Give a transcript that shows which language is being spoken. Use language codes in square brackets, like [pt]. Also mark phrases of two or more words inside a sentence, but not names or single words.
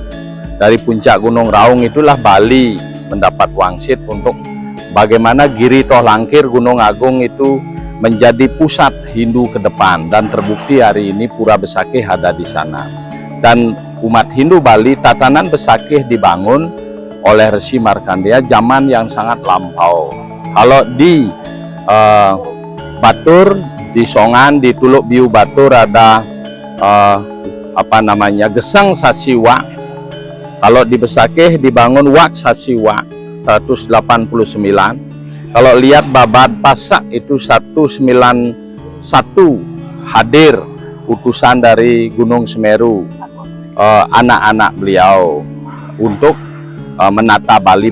[id] Dari puncak Gunung Raung itulah Bali mendapat wangsit untuk bagaimana Giri Tohlangkir, Gunung Agung itu menjadi pusat Hindu ke depan, dan terbukti hari ini Pura Besakih ada di sana. Dan umat Hindu Bali, tatanan Besakih dibangun oleh Resi Markandeya zaman yang sangat lampau. Kalau di Batur, di Songan, di Tuluk Biu Batur ada Gesang Sasiwa. Kalau di Besakih dibangun Wak Sasiwa 189. Kalau lihat Babad Pasak itu 191 hadir utusan dari Gunung Semeru, anak-anak beliau untuk menata Bali.